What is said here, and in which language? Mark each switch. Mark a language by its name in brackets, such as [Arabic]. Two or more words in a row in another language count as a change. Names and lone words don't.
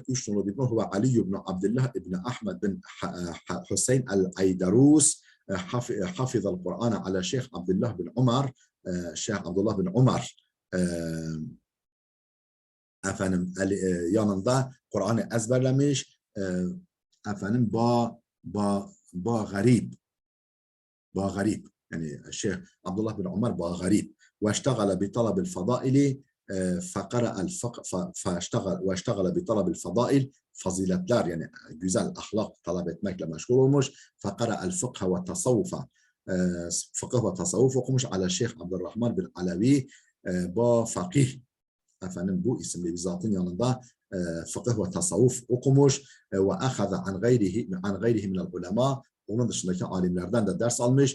[Turkish] Üç nolu dipnot huve Ali ibn Abdullah ibn Ahmed bin Hüseyin el-Aydarus [Arabic] حفظ القرآن على [Turkish] Şeyh Abdullah bin Umar. Şeyh Abdullah bin Umar efendim yanında Kur'an'ı ezberlemiş. Efendim garip [Arabic] يعني الشيخ عبد الله بن عمر غريب واشتغل بطلب الفضائل فقرأ الفقه واشتغل بطلب الفضائل [Turkish] faziletler yani güzel ahlak talep etmekle meşgul olmuş. [Arabic] فقرأ الفقه والتصوف [Turkish] fıkıh ve tasavvuf okumuş. Ala Şeyh Abdurrahman bin Alevi fakih efendim bu isimli bir zatın yanında fıkıh ve tasavvuf okumuş ve [Arabic] أخذ عن غيره من العلماء [Turkish] onun dışındaki alimlerden de ders almış.